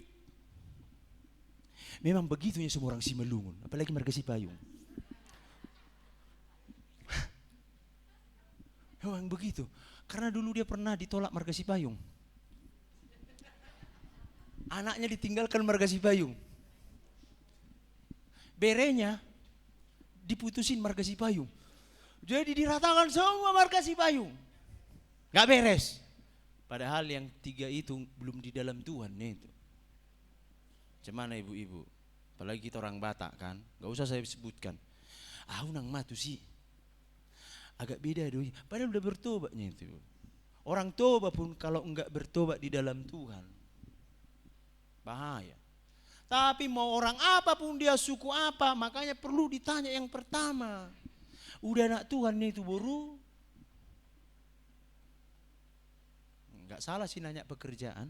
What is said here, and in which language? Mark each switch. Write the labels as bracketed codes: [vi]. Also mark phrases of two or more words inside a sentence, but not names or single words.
[id] Memang begitunya semua orang Simalungun, apalagi marga Sipayung. Memang begitu, karena dulu dia pernah ditolak marga Sipayung. Anaknya ditinggalkan marga Sipayung. Berenya diputusin marga Sipayung. Jadi diratakan semua marga Sipayung. Gak beres. Padahal yang tiga itu belum di dalam Tuhan itu. Gimana ibu-ibu? Apalagi kita orang Batak kan, gak usah saya sebutkan. [bbc] Unang matu [id] sih. Agak beda doi. Padahal udah bertobatnya itu. Orang tobat pun kalau enggak bertobat di dalam Tuhan, bahaya. Tapi mau orang apapun dia, suku apa, makanya perlu ditanya yang pertama. Udah anak Tuhan itu baru. Enggak salah sih nanya pekerjaan.